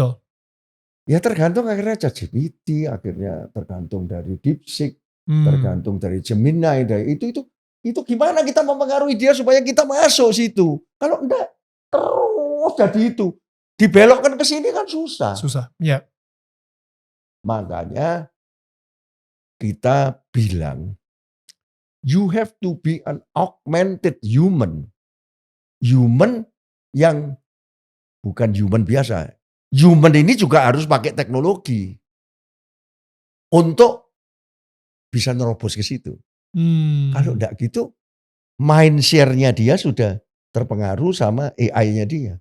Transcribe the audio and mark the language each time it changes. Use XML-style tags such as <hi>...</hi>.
<id>Betul. Ya tergantung akhirnya ChatGPT, akhirnya tergantung dari DeepSeek, Hmm. tergantung dari Gemini, dari itu gimana kita mempengaruhi dia supaya kita masuk situ. Kalau enggak terus jadi itu. Dibelokkan ke sini kan susah. Susah. Ya. Makanya kita bilang</id> <en>you have to be an augmented human.</en> <id>Human yang bukan human biasa. Human ini juga harus pakai teknologi untuk bisa nerobos ke situ. Kalau Hmm. enggak gitu, mind share-nya dia sudah terpengaruh sama AI-nya dia.</id>